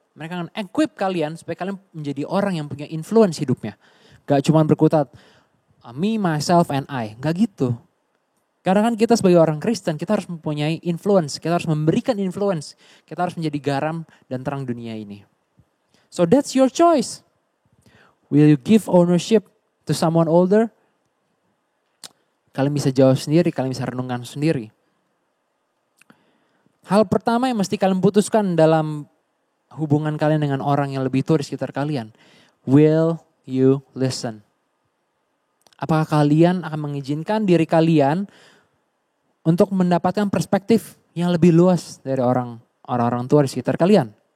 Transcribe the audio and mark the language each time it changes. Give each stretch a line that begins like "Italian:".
Indonesian: Mereka akan equip kalian supaya kalian menjadi orang yang punya influence hidupnya. Gak cuma berkutat,
English: me, myself, and I.
Indonesian: Gak gitu. Karena kan kita sebagai orang Kristen, kita harus mempunyai influence. Kita harus memberikan influence. Kita harus menjadi garam dan terang dunia ini.
English: So that's your choice. Will you give ownership to someone older?
Indonesian: Kalian bisa jawab sendiri, kalian bisa renungkan sendiri. Hal pertama yang mesti kalian putuskan dalam hubungan kalian dengan orang yang lebih tua di sekitar kalian.
English: Will you listen?
Indonesian: Apakah kalian akan mengizinkan diri kalian untuk mendapatkan perspektif yang lebih luas dari orang-orang tua di sekitar kalian?